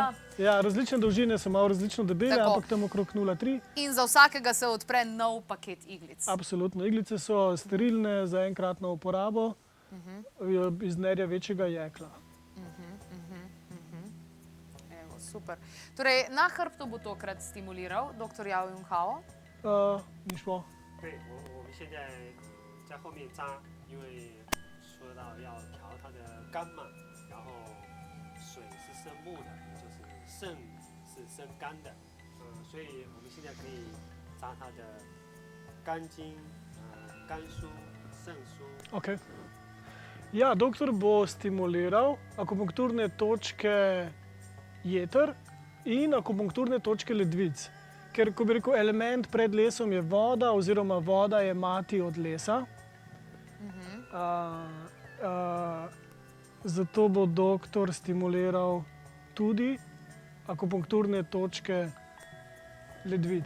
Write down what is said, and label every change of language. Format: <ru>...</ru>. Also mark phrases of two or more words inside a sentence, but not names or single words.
<sl>Ja, različne dolžine so malo različno debele, ampak tam okrog 0,3. In za vsakega se odpre nov paket iglic. Absolutno. Iglice so sterilne za enkratno uporabo. iz nerja večjega jekla. Evo, super. Torej, na hrbtu bo tokrat stimuliral dr. Yao Yun Hao.</sl> <zh>你说。对，我们现在在后面扎，因为说到要调它的肝嘛，然后水是生木的，也就是肾是生肝的，所以我们现在可以扎它的肝经、肝枢、肾枢。</zh> <sl>Okay. Ja, doktor bo stimuliral akupunkturne točke jeter in akupunkturne točke ledvic. Ker, ko bi rekel, element pred lesom je voda, oziroma voda je mati od lesa. Zato bo doktor stimuliral tudi akupunkturne točke ledvic.</sl>